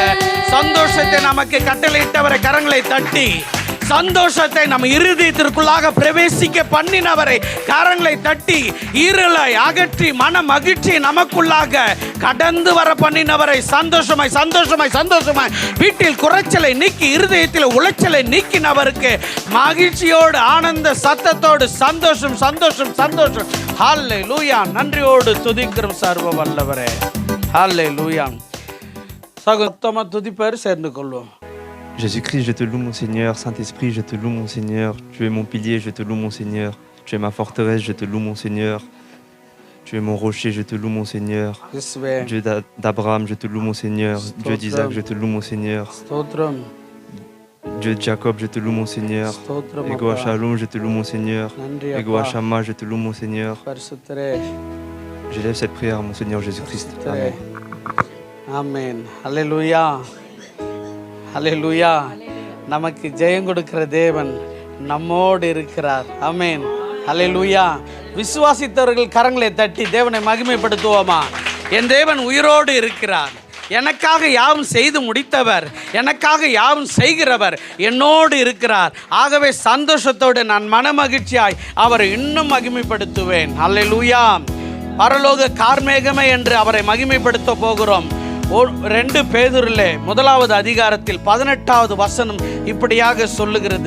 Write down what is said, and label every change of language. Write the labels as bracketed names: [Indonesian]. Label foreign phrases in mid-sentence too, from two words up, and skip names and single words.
[Tamil] சந்தோஷத்தை நமக்கு கட்டளையிட்டவரை கரங்களை தட்டி சந்தோஷத்தை நம்ம இருதயத்திற்குள்ளாக பிரவேசிக்க பண்ணினவரை கரங்களை தட்டி இருளை அகற்றி மன மகிழ்ச்சி நமக்குள்ளாக கடந்து வர பண்ணினவரை சந்தோஷமாய் சந்தோஷமாய் சந்தோஷமாய் வீட்டில் குறைச்சலை நீக்கி இருதயத்தில் உளைச்சலை நீக்கினவருக்கு மகிழ்ச்சியோடு ஆனந்த சத்தத்தோடு சந்தோஷம் சந்தோஷம் சந்தோஷம். ஹல்லேலூயா. நன்றியோடு துதிக்கிறோம் சர்வ வல்லவரே. ஹல்லேலூயா. சகோத்தமா துதிப்பார் சேர்ந்து கொள்வோம். [French] Jésus-Christ, je te loue mon Seigneur. Saint-Esprit, je te loue mon Seigneur. Tu es mon pilier, je te loue mon Seigneur. Tu es ma forteresse, je te loue mon Seigneur. Tu es mon rocher, je te loue mon Seigneur. [Tamil] இயேசுவே [French] Dieu d'Abraham, je te loue mon Seigneur. Dieu d'Isaac, je te loue mon Seigneur. [Tamil] ஸ்தோத்திரம் [French] Dieu de Jacob, je te loue mon Seigneur. [Tamil] ஸ்தோத்திரம் [French] Ego Shalom, je te loue mon Seigneur. [Tamil] நன்றி Ego அப்பா [French] Shama, je te loue mon Seigneur. [Tamil] பரிசுத்தரே [French] J'élève cette prière à mon Seigneur Jésus-Christ. [Tamil] பரிசுத்தரே [French] Amen. [Tamil] ஆமென் ஹல்லேலூயா ஹல்லேலூயா நமக்கு ஜெயம் கொடுக்கிற தேவன் நம்மோடு இருக்கிறார் ஆமென் ஹல்லேலூயா விசுவாசித்தவர்கள் கரங்களை தட்டி தேவனை மகிமைப்படுத்துவோமா என் தேவன் உயிரோடு இருக்கிறார் எனக்காக யாவும் செய்து முடித்தவர் எனக்காக யாவும் செய்கிறவர் என்னோடு இருக்கிறார் ஆகவே சந்தோஷத்தோடு நான் மனமகிழ்ச்சியாய் அவரை இன்னும் மகிமைப்படுத்துவேன் ஹல்லேலூயா பரலோக கார்மேகமே என்று அவரை மகிமைப்படுத்த போகிறோம் 2 பேதுருவிலே 1வது அதிகாரத்தில் 18வது வசனம் இப்படியாக சொல்லுகிறது.